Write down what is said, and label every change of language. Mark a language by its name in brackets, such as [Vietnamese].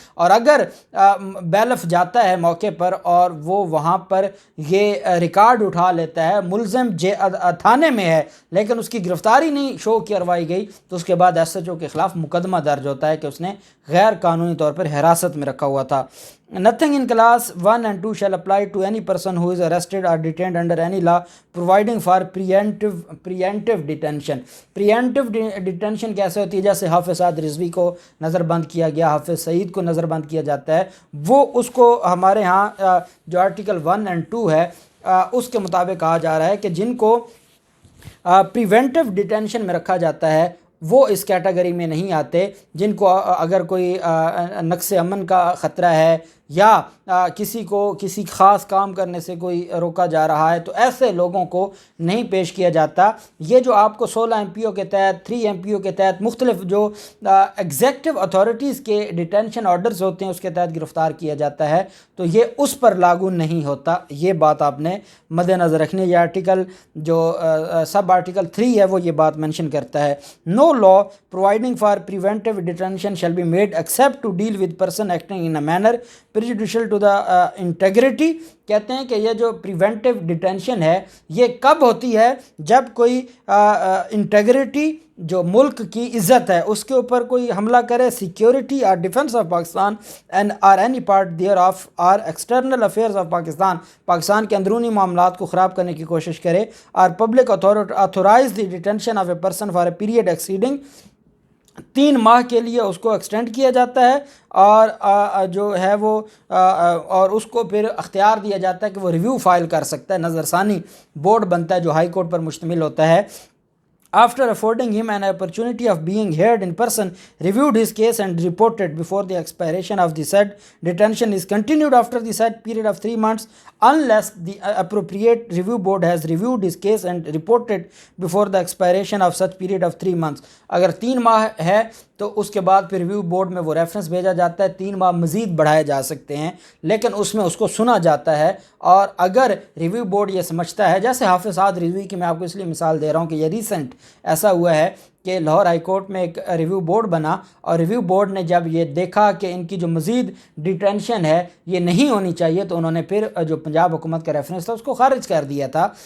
[Urdu] اور اگر بیلف جاتا ہے موقع پر اور وہ وہاں پر یہ ریکارڈ اٹھا لیتا ہے ملزم تھانے میں ہے لیکن اس کی گرفتاری نہیں شو کروائی گئی، تو اس کے بعد ایس ایچ او کے خلاف مقدمہ درج ہوتا ہے کہ اس نے غیر قانونی طور پر حراست میں رکھا ہوا تھا. [English] Nothing in class 1 and 2 shall apply to any person who is arrested or detained under any law providing for preemptive detention. [Urdu] Preemptive detention کیسے ہوتی ہے؟ جیسے حافظ سعد رضوی کو نظر بند کیا گیا، حافظ سعید کو نظر بند کیا جاتا ہے، وہ اس کو ہمارے ہاں جو آرٹیکل 1 and 2 ہے اس کے مطابق کہا جا رہا ہے کہ جن کو پریونٹیو ڈیٹینشن میں رکھا جاتا ہے وہ اس کیٹیگری میں نہیں آتے. جن کو اگر کوئی نقص امن کا خطرہ ہے یا کسی کو کسی خاص کام کرنے سے کوئی روکا جا رہا ہے تو ایسے لوگوں کو نہیں پیش کیا جاتا. یہ جو آپ کو 16 ایم پی او کے تحت 3 ایم پی او کے تحت مختلف جو ایگزیکٹو اتھارٹیز کے ڈیٹینشن آرڈرز ہوتے ہیں اس کے تحت گرفتار کیا جاتا ہے تو یہ اس پر لاگو نہیں ہوتا. یہ بات آپ نے مد نظر رکھنی ہے. یہ آرٹیکل جو سب آرٹیکل 3 ہے وہ یہ بات مینشن کرتا ہے. [English] No law providing for preventive detention shall be made except to deal with person acting in a manner prejudicial to the integrity. [Urdu] کہتے ہیں کہ یہ جو پریونٹیو ڈیٹینشن ہے یہ کب ہوتی ہے؟ جب کوئی انٹیگریٹی جو ملک کی عزت ہے اس کے اوپر کوئی حملہ کرے، سیکیورٹی اور [English] defence of Pakistan and or any part thereof or external affairs of Pakistan, [Urdu] Pakistan کے اندرونی معاملات کو خراب کرنے کی کوشش کرے، اور [English] public authorize the detention of a person for a period exceeding [Urdu] 3 ماہ کے لیے اس کو ایکسٹینڈ کیا جاتا ہے، اور جو ہے وہ اور اس کو پھر اختیار دیا جاتا ہے کہ وہ ریویو فائل کر سکتا ہے. نظر ثانی بورڈ بنتا ہے جو ہائی کورٹ پر مشتمل ہوتا ہے. [English] After affording him an opportunity of being heard in person, reviewed his case and reported before the expiration of the said detention is continued after the said period of 3 months unless the appropriate review board has reviewed his case and reported before the expiration of such period of 3 months. [Urdu] اگر 3 ماہ ہے تو اس کے بعد پھر review board میں وہ reference بھیجا جاتا ہے. 3 ماہ مزید بڑھائے جا سکتے ہیں لیکن اس میں اس کو سنا جاتا ہے، اور اگر ریویو بورڈ یہ سمجھتا ہے، جیسے حافظ سعد رضوی کی میں آپ کو اس لیے مثال دے رہا ہوں کہ یہ ریسنٹ ایسا ہوا ہے کہ لاہور ہائی کورٹ میں ایک ریویو بورڈ بنا، اور ریویو بورڈ نے جب یہ دیکھا کہ ان کی جو مزید ڈیٹینشن ہے یہ نہیں ہونی چاہیے تو انہوں نے پھر جو پنجاب حکومت کا ریفرنس تھا اس کو خارج کر دیا تھا.